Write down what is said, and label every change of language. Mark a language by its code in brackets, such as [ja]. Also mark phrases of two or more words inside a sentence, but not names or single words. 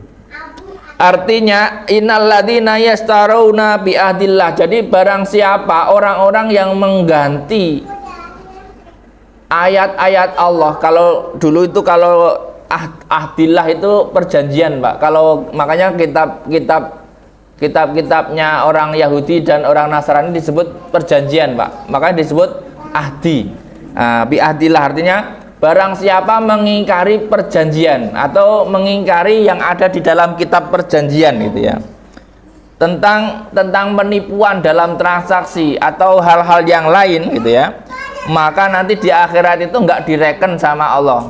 [id] Artinya [ar] إن الذين يشترون بعهد الله, [id] jadi barang siapa orang-orang yang mengganti ayat-ayat Allah. Kalau dulu itu kalau ahdillah itu perjanjian Pak, kalau makanya kitab-kitabnya orang Yahudi dan orang Nasrani disebut perjanjian Pak, makanya disebut ahdi. [ar] بعهد الله [id] artinya barang siapa mengingkari perjanjian atau mengingkari yang ada di dalam kitab perjanjian gitu ya, tentang penipuan dalam transaksi atau hal-hal yang lain gitu ya, maka nanti di akhirat itu nggak direken sama Allah.